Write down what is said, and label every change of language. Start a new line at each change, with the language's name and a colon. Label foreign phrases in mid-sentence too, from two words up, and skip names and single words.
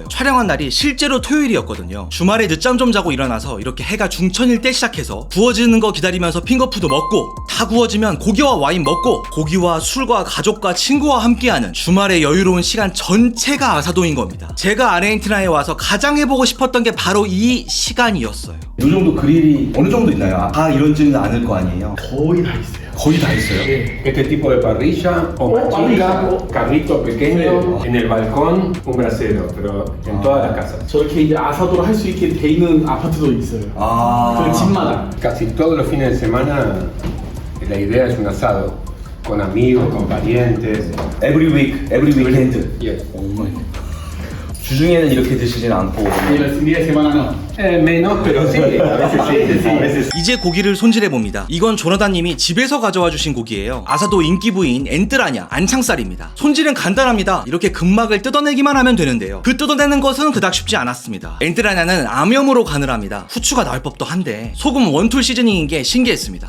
Korean: 촬영한 날이 실제로 토요일이었거든요. 주말에 늦잠 좀 자고 일어나서 이렇게 해가 중천일 때 시작해서 구워지는 거 기다리면서 핑거푸드 먹고, 다 구워지면 고기와 와인 먹고, 고기와 술과 가족과 친구와 함께하는 주말의 여유로운 시간 전체가 아사도인 겁니다. 제가 아르헨티나에 와서 가장 해보고 싶었던 게 바로 이 시간이었어요. 이 정도 그릴이 어느 정도 있나요? 다 이런지는 않을 거 아니에요? 거의 다 있어요. 거의 다 있어요?
Spanish: Este tipo de parrilla o machila, carrito pequeño, en el balcón un brasero, pero en todas las casas.
Korean: 저렇게 이제 아사도를 할 수 있게 돼 있는 아파트도 있어요. 그 집마다.
Spanish: Casi todos los fines de semana la idea es un asado, con amigos, con parientes.
English: Every weekend. Yes.
Korean: 주중에는 이렇게 드시진 않고.
Spanish: Y los fines de semana no. Menos, pero sí, a veces sí, a veces sí.
Korean: 이제 고기를 손질해 봅니다. 이건 조나단님이 집에서 가져와 주신 고기예요. 아사도 인기 부인 엔뜨라냐 안창살입니다. 손질은 간단합니다. 이렇게 근막을 뜯어내기만 하면 되는데요. 그 뜯어내는 것은 그닥 쉽지 않았습니다. 엔뜨라냐는 암염으로 간을 합니다. 후추가 나올 법도 한데 소금 원툴 시즈닝인 게 신기했습니다.